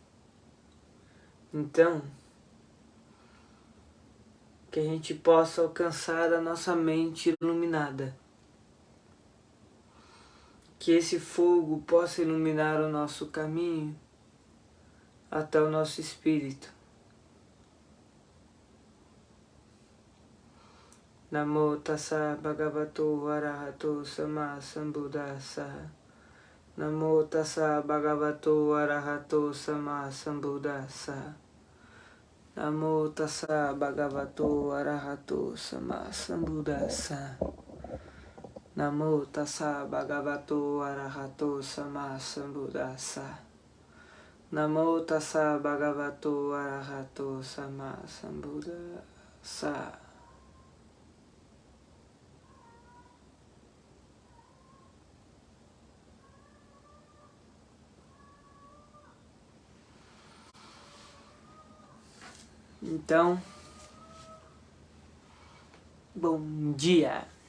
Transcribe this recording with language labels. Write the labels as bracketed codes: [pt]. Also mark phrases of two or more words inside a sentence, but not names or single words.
[pt] Então, que a gente possa alcançar a nossa mente iluminada. Que esse fogo possa iluminar o nosso caminho até o nosso espírito. [pi] Namo tassa bhagavato arahato sama sambuddhassa. Namo tassa bhagavato arahato sama sambuddhassa. Namo tassa bhagavato arahato sama sambuddhassa. Namo tassa bhagavato arahato sama sambuddhassa. Namo tassa bhagavato arahato sama sambuddhassa. [pt] Então, bom dia.